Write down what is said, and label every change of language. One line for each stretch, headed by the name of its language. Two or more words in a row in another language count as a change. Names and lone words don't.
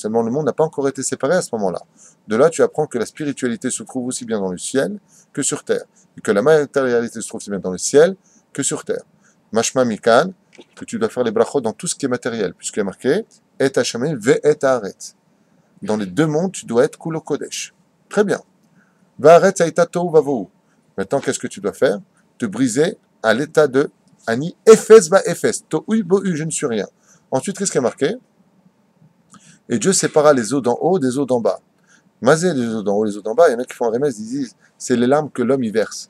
French: Seulement, le monde n'a pas encore été séparé à ce moment-là. De là, tu apprends que la spiritualité se trouve aussi bien dans le ciel que sur terre. Et que la matérialité se trouve aussi bien dans le ciel que sur terre.
Hebrew: משמע מכאן,
French: que tu dois faire les brachot dans tout ce qui est matériel, puisqu'il est marqué
Hebrew: את השמים ואת הארץ.
French: Dans les deux mondes, tu dois être
Hebrew: כולו קודש.
French: Très bien.
Hebrew: והארץ היתה תהו ובהו.
French: Maintenant, qu'est-ce que tu dois faire? Te briser à l'état de
Hebrew: אני אפס ואפס.
French: Tohu bohu, je ne suis rien. Ensuite, qu'est-ce qui est marqué? Et Dieu sépara les eaux d'en haut des eaux d'en bas. Mazé, les eaux d'en haut, les eaux d'en bas, il y en a qui font un remède, ils disent c'est les larmes que l'homme y verse.